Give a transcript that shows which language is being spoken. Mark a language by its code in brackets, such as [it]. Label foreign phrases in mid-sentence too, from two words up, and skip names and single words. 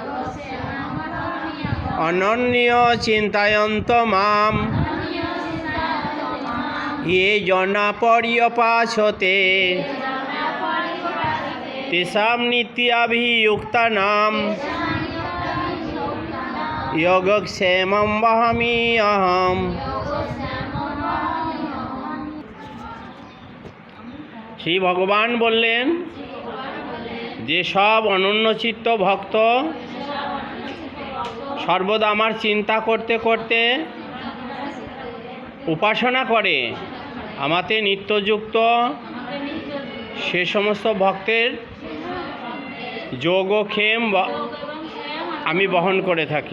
[sa] अनन्य चिन्तयन्त मां ये जना पर्यपासते तेषां नित्याभियुक्तानां योगक्षेमं वहामि अहम्। [bn] শ্রী ভগবান বললেন যে সব অনন্যচিত্ত ভক্ত সর্বদা আমার চিন্তা করতে করতে উপাসনা করে আমাতে নিত্যযুক্ত সে সমস্ত ভক্তের যোগক্ষেম আমি বহন করে থাকি।